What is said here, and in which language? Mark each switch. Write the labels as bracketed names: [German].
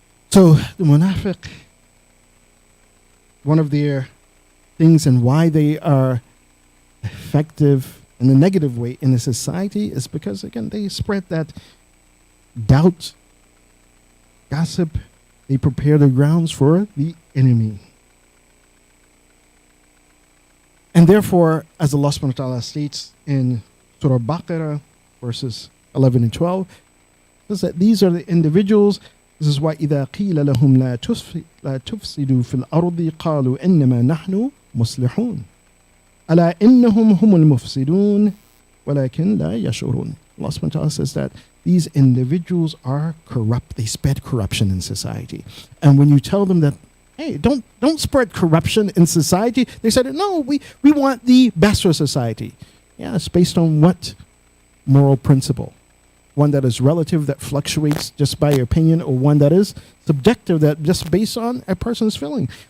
[English] So the munafiq, one of their things and why they are effective in a negative way in a society is because, again, they spread that doubt, gossip. They prepare the grounds for the enemy. And therefore, as Allah subhanahu wa ta'ala states in Surah Baqarah, verses 11 and 12, says that these are the individuals. This is why [Arabic] إِذَا قِيلَ لَهُمْ لَا تُفْسِدُوا فِي الْأَرْضِ قَالُوا إِنَّمَا نَحْنُ مُصْلِحُونَ أَلَا إِنَّهُمْ هُمُ الْمُفْسِدُونَ وَلَكِنْ لَا يَشْعُرُونَ. [English] Allah subhanahu wa ta'ala says that these individuals are corrupt. They spread corruption in society. And when you tell them that, hey, don't spread corruption in society, they said, no, we want the best for society. Yeah, it's based on what moral principle? One that is relative, that fluctuates just by your opinion, or one that is subjective, that just based on a person's feeling.